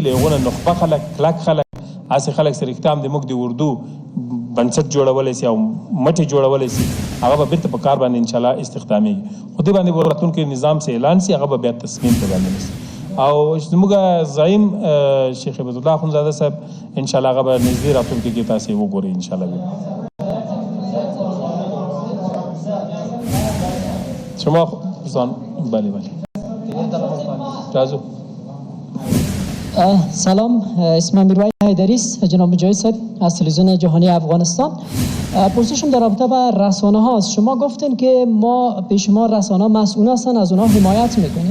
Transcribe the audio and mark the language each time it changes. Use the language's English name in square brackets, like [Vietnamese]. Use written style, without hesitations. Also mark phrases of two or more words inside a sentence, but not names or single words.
[Pashto] له هغونه نخبه خلک، کلک خلک، هسې خلک سره اختام د موږ د اردو بنسټ جوړولی شي او مټې جوړولی شي، هغه به بیرته په کار باندې انشاءالله استخدامیږي. خو دې باندې به راتلونکي نظام چې اعلان شي هغه به بیا تصمیم ته باندې نیسي. او زموږ زعیم شیخ عبد الله اخندزاده صاحب انشاءالله هغه به نږدې راتلونکي کې تاسې وګورئ انشاءالله. [Persian] شما دوستان [Pashto] بله راځو. [Persian] سلام، اسمم میرویس حیدری است، جناب مجاهد صاحب از تلویزیون جهانی افغانستان. پرسشم در رابطه با رسانه هاست. شما گفتین که ما به شما رسانه مسئول هستن، از اونها حمایت میکنیم.